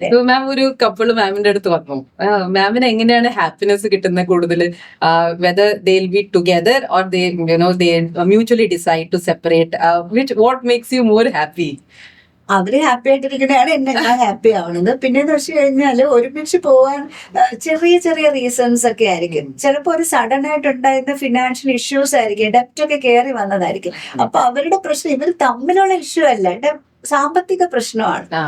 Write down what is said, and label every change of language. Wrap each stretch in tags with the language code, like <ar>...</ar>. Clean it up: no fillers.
<ml>മാം ഒരു കപ്പിള് മാമിന്റെ അടുത്ത് വന്നു, മാമിന് എങ്ങനെയാണ് ഹാപ്പിനെസ് കിട്ടുന്നത് കൂടുതൽ?</ml> <en>Whether they will be together or they mutually decide to separate, what makes you more happy?</en> <ml>അവര് ഹാപ്പി ആയിട്ടിരിക്കണതാണ് ഞാൻ ഹാപ്പി ആവുന്നത്. പിന്നെന്ന് വെച്ച് കഴിഞ്ഞാല് ഒരുമിച്ച് പോവാൻ ചെറിയ ചെറിയ റീസൺസ് ഒക്കെ ആയിരിക്കും. ചിലപ്പോ ഒരു സഡൻ ആയിട്ട് ഉണ്ടായിരുന്ന ഫിനാൻഷ്യൽ ഇഷ്യൂസ് ആയിരിക്കും, ഡെപ്റ്റ് ഒക്കെ കയറി വന്നതായിരിക്കും. അപ്പൊ അവരുടെ പ്രശ്നം ഇവർ തമ്മിലുള്ള ഇഷ്യൂ അല്ല, സാമ്പത്തിക പ്രശ്നമാണ്.</ml>